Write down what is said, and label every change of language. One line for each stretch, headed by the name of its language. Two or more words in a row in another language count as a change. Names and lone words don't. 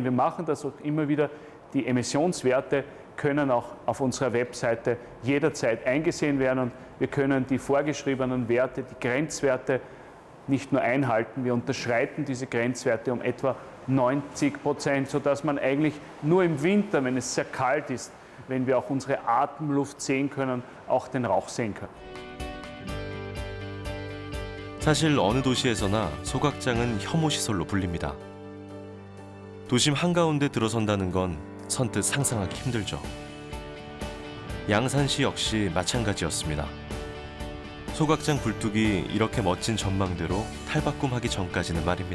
German: Wir machen das auch immer wieder. Die Emissionswerte können auch auf unserer Webseite jederzeit eingesehen werden und wir können die vorgeschriebenen Werte, die Grenzwerte nicht nur einhalten, wir unterschreiten diese Grenzwerte um etwa 90%, sodass man eigentlich nur im Winter, wenn es sehr kalt ist, wenn wir auch unsere Atemluft sehen können, auch den Rauch sehen können.
Korean: 사실 어느 도시에서나 소각장은 혐오 시설로 불립니다. 도심 한가운데 들어선다는 건 선뜻 상상하기 힘들죠. 양산시 역시 마찬가지였습니다. 소각장 굴뚝이 이렇게 멋진 전망대로 탈바꿈하기 전까지는 말입니다.